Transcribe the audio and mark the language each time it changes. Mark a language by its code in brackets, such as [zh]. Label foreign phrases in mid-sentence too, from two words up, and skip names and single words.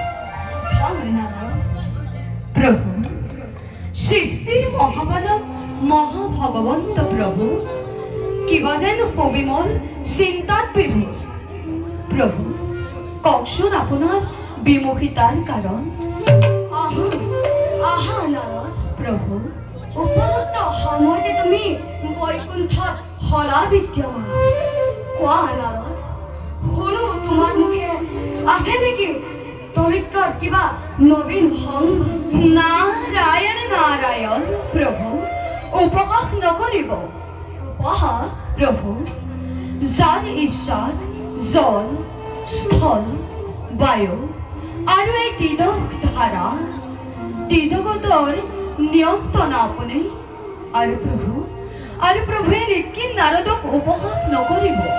[as] প্রভু সৃষ্টির মহাবালক মহাভগবন্ত প্রভু কিবা যেন পবিমল চিন্তাত বিভোর প্রভু কওকচোন আপোনাৰ বিমুখিতাৰ কাৰণ আহা নারদ প্রভু উপযুক্ত সময়তে তুমি বৈকুণ্ঠত হলা বিদ্যমান কোৱা নারদ শুনো তোমাৰ মুখে আছে নেকি তৰিকত কিবা নবীন সংবাদ নারায়ণ নারায়ণ প্রভু উপহাস নকৰিব উপহাস প্রভু যাৰ ইচ্ছাত জল স্থল বায়ু আৰু এই তিদক ধাৰা ত্ৰিজগতৰ নিয়ন্ত্ৰণ আপুনি আৰু প্ৰভুৱে নিখিল নাৰদক উপহাস নকৰিব